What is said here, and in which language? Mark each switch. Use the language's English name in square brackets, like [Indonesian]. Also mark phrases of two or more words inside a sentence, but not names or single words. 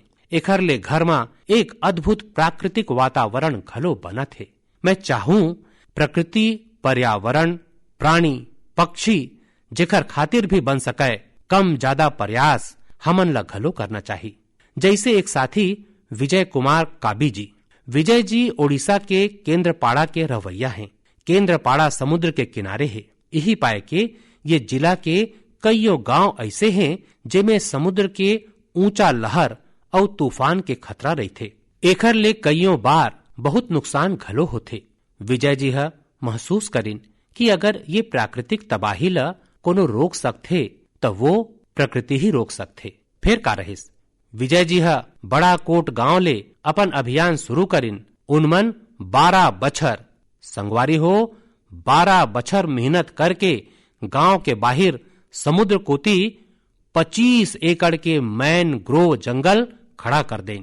[Chhattisgarhi] एखर ले घर में एक अद्भुत प्राकृतिक वातावरण घलो बनत है। मैं चाहूं प्रकृति, पर्यावरण, प्राणी, पक्षी जेकर खातिर भी बन सके, कम ज्यादा प्रयास हमन ला घलो करना चाहिए। जैसे एक साथी विजय कुमार काबी जी। विजय जी ओडिशा के केंद्रपाड़ा के रवैया हैं। केंद्रपाड़ा समुद्र के किनारे है। यही पाए के ये जिला के कईयों गांव ऐसे हैं जेमे समुद्र के ऊंचा लहर और तूफान के खतरा रहते। एखर ले कईयों बार बहुत नुकसान घलो होते। विजय जी हा महसूस करिन कि अगर ये प्राकृतिक तबाही ला कोनो रोक सकते तो वो प्रकृति ही रोक सकते। फिर का रहिस। विजय जी हा बड़ा कोट गांव ले अपन अभियान शुरू करिन। उनमन 12 बछर संगवारी हो 12 बछर मेहनत करके गांव के बाहर समुद्र कोती 25 एकड़ के मैनग्रोव जंगल खड़ा कर दें।